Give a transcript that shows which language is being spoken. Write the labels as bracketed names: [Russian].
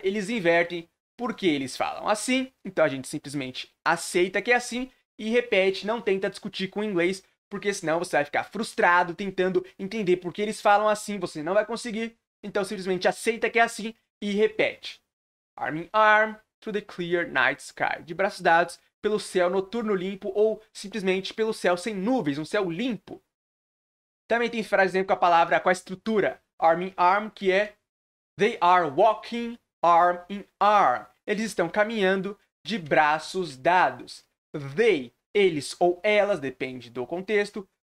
[Portuguese] Eles invertem porque eles falam assim. Então a gente simplesmente aceita que é assim e repete. Não tenta discutir com o inglês, porque senão você vai ficar frustrado tentando entender por que eles falam assim, você não vai conseguir. Então simplesmente aceita que é assim e repete. [English] Arm in arm through the clear night sky. [Portuguese] De braços dados pelo céu noturno limpo ou simplesmente pelo céu sem nuvens, um céu limpo. Também tem frase com a palavra, com a estrutura arm in arm, que é [English] they are walking arm in arm. [Portuguese] Eles estão caminhando de braços dados. They, eles ou elas, depende do contexto.